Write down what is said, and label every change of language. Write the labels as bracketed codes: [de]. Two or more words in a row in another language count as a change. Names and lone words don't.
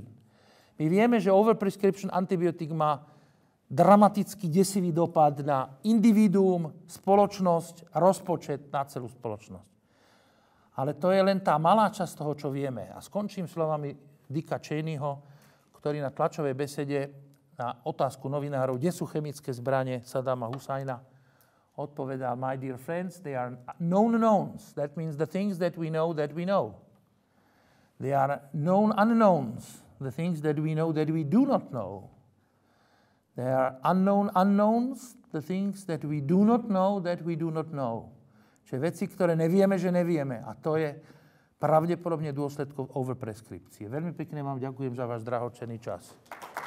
[sk] My vieme, že overprescription antibiotík má dramaticky desivý dopad na individuum, spoločnosť a rozpočet na celú spoločnosť. Ale to je len tá malá časť toho, čo vieme. A skončím slovami Dicka Cheneyho, ktorý na tlačovej besede na otázku novinárov, kde sú chemické zbranie Saddama Husajna, odpovedal, [en] my dear friends, they are known knowns. That means the things that we know that we know. They are known unknowns. The things that we know that we do not know. They are unknown unknowns. The things that we do not know that we do not know. [sk] Čiže veci, ktoré nevieme, že nevieme. A to je pravdepodobne dôsledkom overpreskripcie. Veľmi pekne vám ďakujem za váš drahocenný čas.